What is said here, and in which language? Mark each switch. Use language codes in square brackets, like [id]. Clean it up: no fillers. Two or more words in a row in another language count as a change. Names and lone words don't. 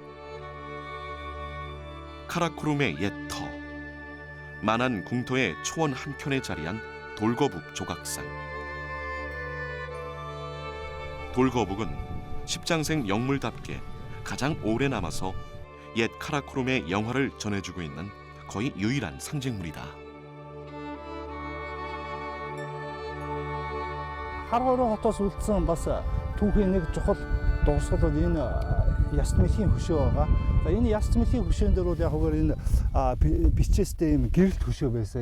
[ko] 카라코룸의 옛 터, 만한 궁터의 초원 한켠에 자리한 돌거북 조각상. 돌거북은 십장생 영물답게 가장 오래 남아서 옛 카라코룸의 영화를 전해주고 있는 거의 유일한 상징물이다. [mn] Харахорын хотоос үлдсэн бас түүхийн нэг чухал дурсгалууд энэ яст мөлийн хөшөө байгаа. За энэ яст мөлийн хөшөөн дээр бол яг хөөөр энэ бичээстэй юм гэрэлт хөшөө байсан.